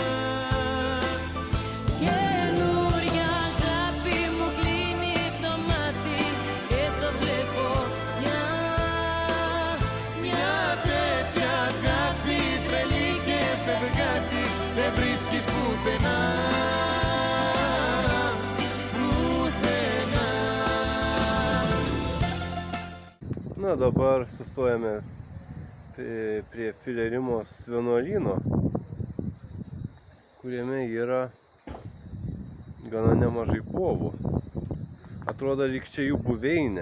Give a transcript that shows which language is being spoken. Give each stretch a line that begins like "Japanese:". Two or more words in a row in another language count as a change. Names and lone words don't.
Greek: Καινούρια αγάπη μου κλείνει το μάτι και το βλέπω Μια τέτοια αγάπη τρελή και φευγάτη δεν βρίσκεις πουθενά. Πουθενά.
Lithuanian: Na, dabar sustojame prie Filerimos vienuolyno, kuriame yra gana nemažai povų. Atrodo, lyg čia jų buveinė.